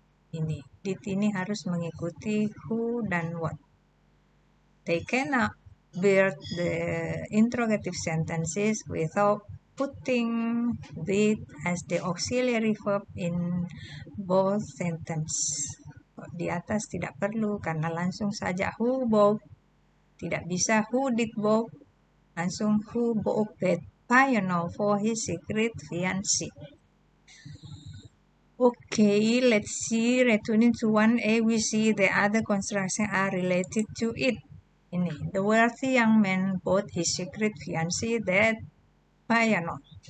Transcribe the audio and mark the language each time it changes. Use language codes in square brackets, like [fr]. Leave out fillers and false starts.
[id] Ini did ini harus mengikuti who dan what. [en] They cannot build the interrogative sentences without putting did as the auxiliary verb in both sentences. [id] Di atas tidak perlu karena langsung saja who bought. Tidak bisa [en] who did bought. [id] Langsung [en] who bought that piano for his secret fiancé. Okay, let's see. Returning to 1A, we see the other constructions are related to it. Ini, the wealthy young man bought his secret fiancé that piano.